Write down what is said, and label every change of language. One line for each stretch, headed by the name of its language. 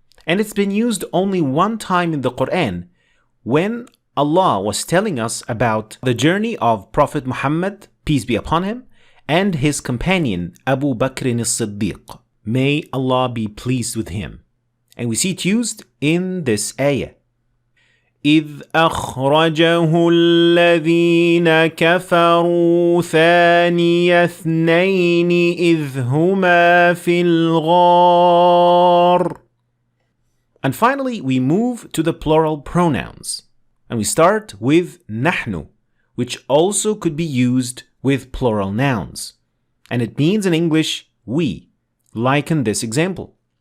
English: And it's been used only one time in the Quran when Allah was telling us about the journey of Prophet Muhammad, peace be upon him, and his companion Abu Bakr as-Siddiq. May Allah be pleased with him. And we see it used in this ayah.
Arabic: إذ أخرجه الذين كفروا ثاني اثنين إذ هما في الغار.
English: And finally, we move to the plural pronouns. And we start with نحن, which also could be used with plural nouns. And it means in English, we, like in this example.